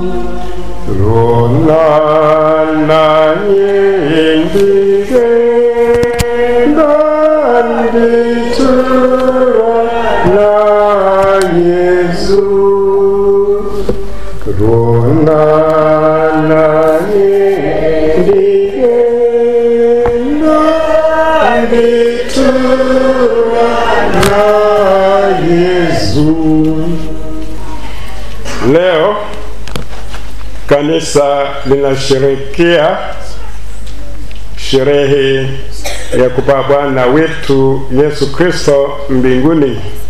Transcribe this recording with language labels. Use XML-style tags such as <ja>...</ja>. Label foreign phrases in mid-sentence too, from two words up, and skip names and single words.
<sw>Rona na indigena ditura na Yesu. Rona na indigena ditura na Yesu. Leo kanisa linasherehekea sherehe ya kupaa Bwana wetu Yesu Kristo mbinguni.</sw>